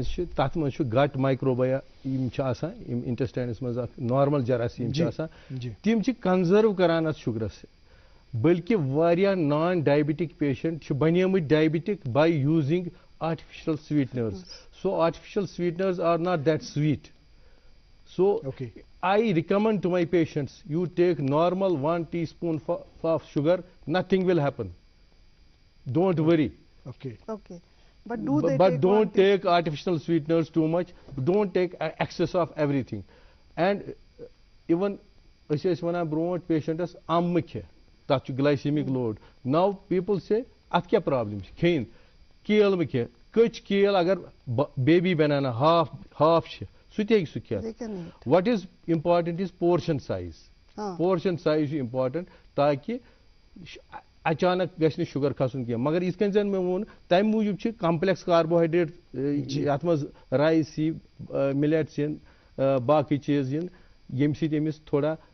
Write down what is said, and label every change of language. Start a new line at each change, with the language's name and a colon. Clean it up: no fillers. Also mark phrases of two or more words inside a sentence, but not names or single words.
Kashmiri: چھِ تتھ منٛز چھُ
English: gut microbiota
Kashmiri: یِم چھِ آسان یِم انٹسٹاینس منٛز اکھ نارمل جراثیٖم چھِ آسان تِم چھِ کنزٔرو کران اتھ شُگرس بلکہ واریاہ
English: non diabetic patient
Kashmiri: چھِ بنیمٕتۍ
English: diabetic by using artificial sweeteners so artificial sweeteners are not that sweet so I recommend to my patients you take normal 1 teaspoon of sugar nothing will happen don't worry okay but don't take artificial sweeteners too much don't take excess of everything and even
Kashmiri: أسۍ ٲسۍ وَنان برونٛٹھ پیشنٹس اَمہٕ کھےٚ تَتھ چھُ
English: glycemic load now people say
Kashmiri: اَتھ کیٛاہ پرابلم چھِ کھیٚنۍ کیل مہٕ کھےٚ کٔچ کیل اگر
English: baby banana half
Kashmiri: چھِ سُہ تہِ ہیٚکہِ سُہ کھٮ۪تھ
English: what is important is portion
Kashmiri: سایز چھُ امپارٹنٹ تاکہِ اچانک گژھِ نہٕ شُگر کھسُن کینٛہہ مگر یِتھ کٔنۍ زن مےٚ ووٚن تمہِ موٗجوٗب چھِ
English: complex carbohydrate
Kashmiri: یتھ منٛز رایس یی مِلیٹس یِن باقٕے چیٖز یِن ییٚمہِ سۭتۍ أمِس تھوڑا